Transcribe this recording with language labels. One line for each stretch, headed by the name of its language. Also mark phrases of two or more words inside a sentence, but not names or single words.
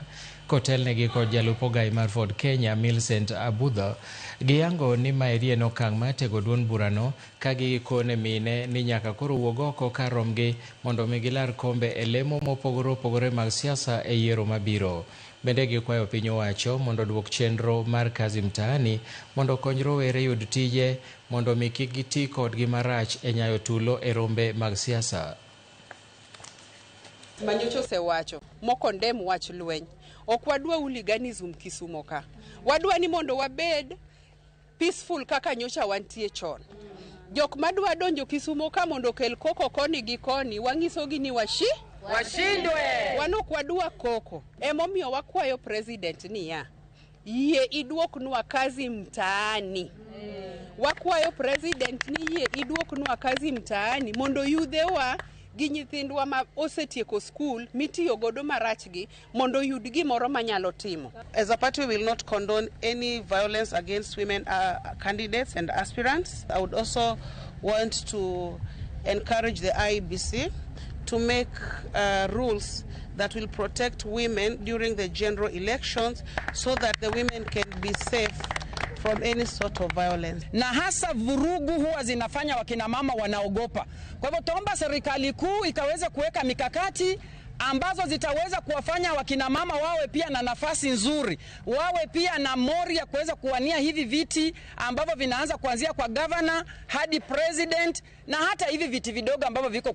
Luo (Kenya and Tanzania): Kotelnegi kod jalup ogai mar Ford Kenya Millicent Abudho giyango ni maeri en okang' matego duond burano ka gikone mine ni nyaka koro wuog oko kar romgi mondo mi gilar kombe e lemo mopogore opogore mag siasa e yiero mabiro. Bende gikwayo piny owacho mondo duok chenro mar kazi mtaani mondo kony rowere yud tije mondo mi kik giti kodgi marach e nyayo tulo e rombe mag siasa. Manyocho osewacho mokondem wach lweny. Ok wadwa hooliganism Kisumo ka. Wadwa ni mondo wabed peaceful kaka nyocha wantie chon. Jok madwa donjo Kisumo ka mondo kel koko koni gi koni wangisogi ni washindwe. Wanok wadwa koko. Emomiyo wakwayo president niya. Yie iduoknwa kazi mtaani. Wakwayo president ni yie iduoknwa kazi mtaani mondo yudhewa gi nyithindwa ma osetieko school mitiyo godo marachgi mondo yud gimoro manyalo timo.
English: As a party, we will not condone any violence against women candidates and aspirants. I would also want to encourage the IEBC to make rules that will protect women during the general elections so that the women can be safe from any sort of violence.
Swahili: Na hasa vurugu huwa zinafanya wakina mama wanaogopa. Kwa hivyo tuomba serikali kuu ikaweza kuweka mikakati ambazo zitaweza kuwafanya wakina mama wawe pia na nafasi nzuri, wawe pia na mori ya kuweza kuwania hivi viti ambavyo vinaanza kuanzia kwa governor hadi president na hata hivi viti vidogo ambavyo viko